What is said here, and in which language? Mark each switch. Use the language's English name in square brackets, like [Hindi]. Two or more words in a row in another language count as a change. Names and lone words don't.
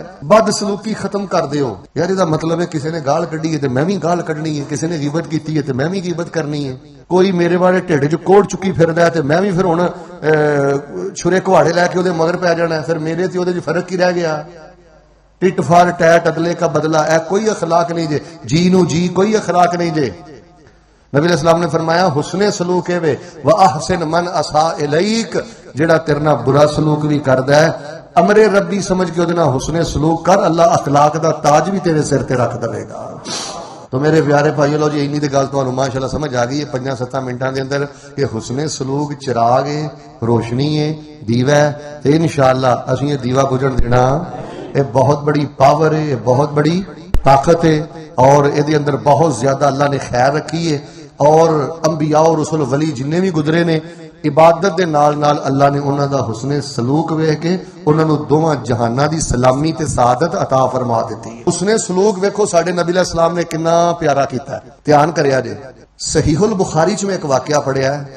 [Punjabi] بدسلوکی ختم کر دیو یار، ایہدا مطلب ہے کسی نے گال کڈھی ہے تے میں بھی گال کڈھنی ہے، کسی نے غیبت کیتی ہے تے میں بھی غیبت کرنی ہے، کوئی میرے بارے ڈھڈ چ کوڑ چکی پھردا ہے تے میں بھی پھر ہن چھرے کہاڑے لیکے اوہدے مگر پے جانا ہے. پھر میرے تے اوہدے چ فرق کی رہ گیا? [English] tit for tat [Urdu] عدلے کا بدلہ, [Punjabi] اے کوئی اخلاق نہیں جے. جی نو جی کوئی اخلاق نہیں جے۔ نبی علیہ السلام نے فرمایا حسن سلوک ہے وے [Arabic] وأحسن من أساء إليك, [Punjabi] جیہڑا تیرے نال برا سلوک بھی کردا ہے امر ربی سمجھ کے اوہدے نال حسن سلوک کر، اللہ اخلاق دا تاج بھی تیرے سر تے رکھ دیگا. تو میرے پیارے بھائیو، لو جی اینی دی گل تہانوں ماشاءاللہ سمجھ آ گئی ہے 5-7 منٹاں دے اندر کہ حسن سلوک چراغ ہے، روشنی ہے، دیوا ہے، تے ان شاءاللہ اسیں یہ دیوا بجھن دینا. [Urdu] یہ بہت بڑی پاور ہے، یہ بہت بڑی طاقت ہے اور ایہدے اندر بہت زیادہ اللہ نے خیر رکھی ہے. [Punjabi] اور انبیا اور رسول ولی جنے بھی گزرے نے عبادت دے نال نال اللہ نے اوہناں دا حسن سلوک ویکھ کے اوہناں نوں دوواں جہاناں دی سلامی تے سعادت عطا فرما دتی ہے. حسن سلوک ویکھو ساڈے نبی علیہ السلام نے کتنا پیارا کیتا ہے. دھیان کریا جے، صحیح البخاری چ میں اک واقعہ پڑھیا ہے.